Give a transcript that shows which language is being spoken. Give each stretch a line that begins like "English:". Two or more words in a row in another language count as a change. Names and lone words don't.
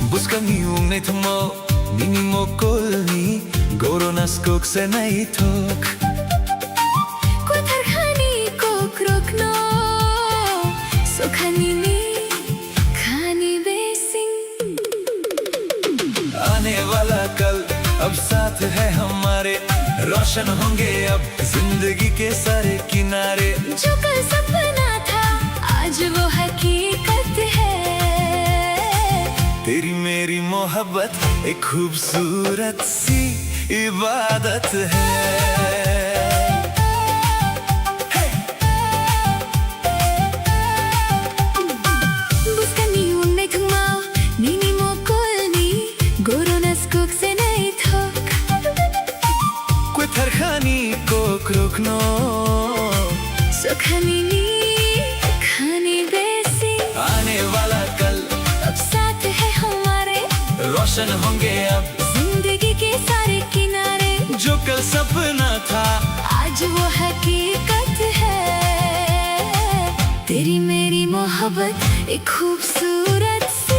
Kok Borok: kami ung nay tumo Nini mo kolni Goro nas kok se nay tok Kwatar khani kok rokno So khani ni khani besing
Hindi: आने वाला कल अब साथ है हमारे रोशन होंगे अब जिंदगी के सारे किनारे जो कल सपना था आज वो हकीकत है तेरी मेरी मोहब्बत एक खूबसूरत सी इबादत है
Kok Borok: Buskani unay tungmaw Nini mo kolni Goro nas kok se nay thok Kwatar khani kok rokno So khani ni khani besing
Hindi: आने वाला कल अब साथ है हमारे रोशन होंगे अब जिंदगी के सारे किनारे जो कल सपना था आज वो हकीकत है तेरी मेरी मोहब्बत एक खूबसूरत सी